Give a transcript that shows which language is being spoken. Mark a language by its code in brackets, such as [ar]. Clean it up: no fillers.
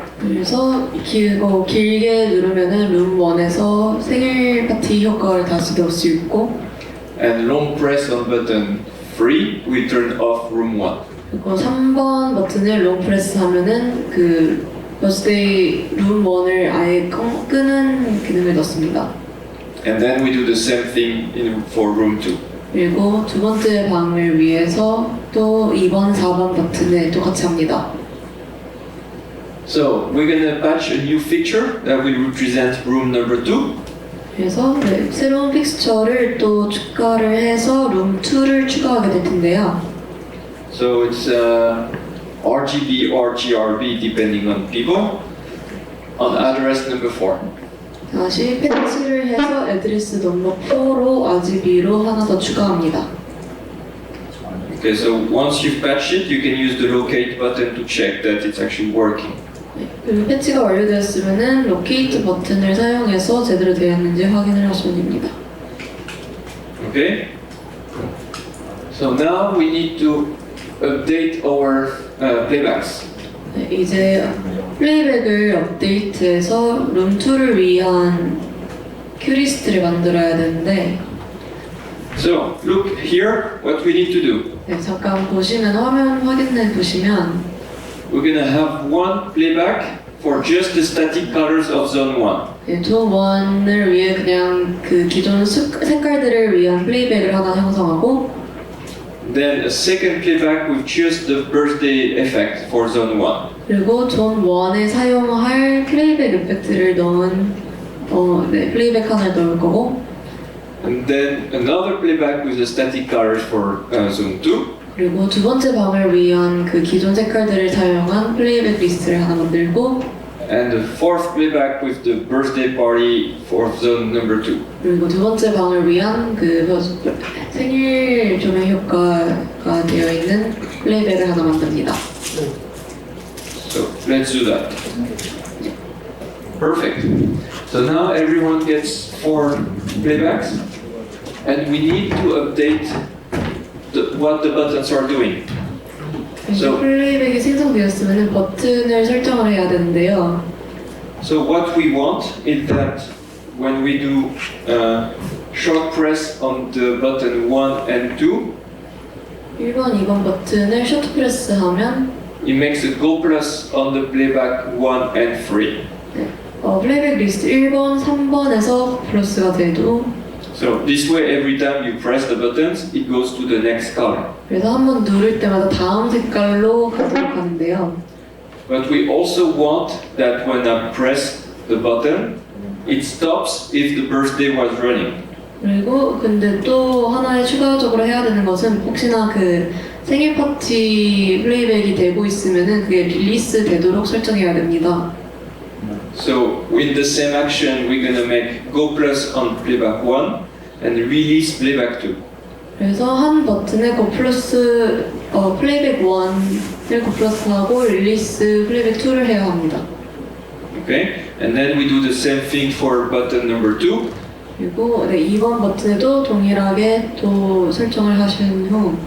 [ko] 그래서 길게 누르면은 룸 1에서 생일 파티 효과를 다시 넣을 수 있고, [en] And long press on button 3, we turn off room 1. [ko] 그리고 3번 버튼을 롱 프레스 하면은 그 버스데이 룸 1을 아예 끄는 기능을 넣습니다. [en] And then we do the same thing for room 2. [ko] 그리고 두 번째 방을 위해서 또 2번, 4번 버튼을 똑같이 합니다. [en] So we're gonna patch a new fixture that will represent room number 2. [ko] 그래서 새로운 픽스처를 또 추가를 해서 룸 2를 추가하게 될 텐데요. [en] So it's RGB or GRB depending on people. On address number 4. [ko] 다시 패치를 해서 애드레스 넘버 4로 RGB로 하나 더 추가합니다. [en] Okay, so once you've patched it, you can use the locate button to check that it's actually working. [ko] 그리고 패치가 완료되었으면 로케이트 버튼을 사용해서 제대로 되었는지 확인을 하시면 됩니다. [en] Okay? So now we need to update our playbacks. [ko] 네, 이제 플레이백을 업데이트해서 룸 2를 위한 큐리스트를 만들어야 되는데, [en] So look here what we need to do. [ko] 네, 잠깐 보시면 화면 확인해 보시면 [en] We're gonna have one playback for just the static colors of zone 1. [ko] 네, 존 1을 위해 그냥 그 기존 색깔들을 위한 플레이백을 하나 형성하고, [en] Then a second playback with just the birthday effect for zone 1. [ko] 그리고 존 1에 사용할 플레이백 이펙트를 넣은 플레이백 하나를 넣을 거고, [en] And then another playback with the static colors for zone 2. [ko] 그리고 두 번째 방을 위한 그 기존 색깔들을 사용한 플레이백 리스트를 하나 만들고, [en] And the fourth playback with the birthday party for zone number 2. [ko] 그리고 두 번째 방을 위한 그 생일 조명 효과가 되어 있는 플레이백을 하나 만듭니다. [en] So let's do that. Perfect. So now everyone gets 4 playbacks, and we need to update what the buttons are doing. [ko] So, 플레이백이 생성되었으면 버튼을 설정을 해야 되는데요. [en] So what we want is that when we do short press on the button 1 and 2, [ko] 1번, 2번 버튼을 쇼트 프레스 하면 [en] it makes a go plus on the playback 1 and 3. [ko] 플레이백 리스트 1번, 3번에서 플러스가 돼도, [en] So this way, every time you press the buttons, it goes to the next color. [ko] 그래서 한번 누를 때마다 다음 색깔로 가도록 하는데요. [en] But we also want that when I press the button, it stops if the birthday was running. [ko] 그리고 근데 또 하나의 추가적으로 해야 되는 것은 혹시나 그 생일 파티 플레이백이 되고 있으면은 그게 릴리스 되도록 설정해야 됩니다. [en] So with the same action, we're gonna make go plus on playback 1 and release playback 2. [ko] 그래서 한 버튼에 고 플러스 플레이백 1을 고 플러스하고 릴리스 플레이백 2를 해야 합니다. [en] Okay, and then we do the same thing for button number 2. [ko] 그리고 2번 버튼에도 동일하게 또 설정을 하신 후